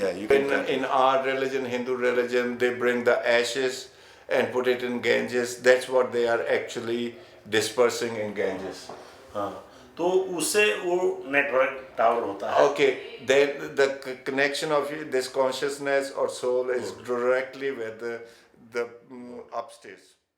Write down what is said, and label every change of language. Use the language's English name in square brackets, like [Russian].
[English] Yeah, you can, in our religion, Hindu religion, they bring the ashes and put it in Ganges. That's what they are actually dispersing in Ganges. [Hindi] हाँ, तो उससे वो network tower होता है। [English] Okay, then the connection of this consciousness or soul is directly with the upstairs.